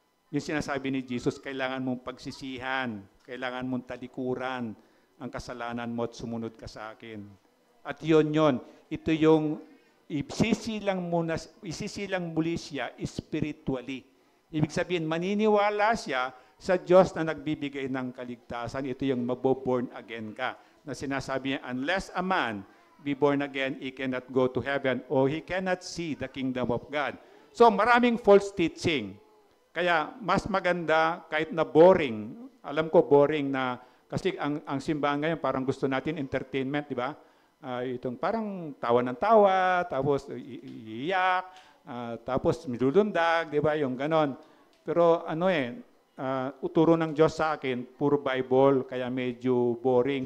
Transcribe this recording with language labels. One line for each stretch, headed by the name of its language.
Filipino: Yung sinasabi ni Jesus, kailangan mong pagsisihan, kailangan mong talikuran ang kasalanan mo at sumunod ka sa akin. At yon. Ito yung isisilang muli siya spiritually. Ibig sabihin, maniniwala siya sa Diyos na nagbibigay ng kaligtasan. Ito yung maboborn again ka. Na sinasabi niya,
English: unless a man be born again, he cannot go to heaven or he cannot see the kingdom of God.
Filipino: So maraming false teaching. Kaya mas maganda kahit na boring. Alam ko boring na kasi ang simbahan ngayon parang gusto natin entertainment, di ba? Itong parang tawa ng tawa, tapos iiyak, tapos midudundag, di ba? Yung ganon. Pero uturo ng Diyos sa akin, puro Bible, kaya medyo boring.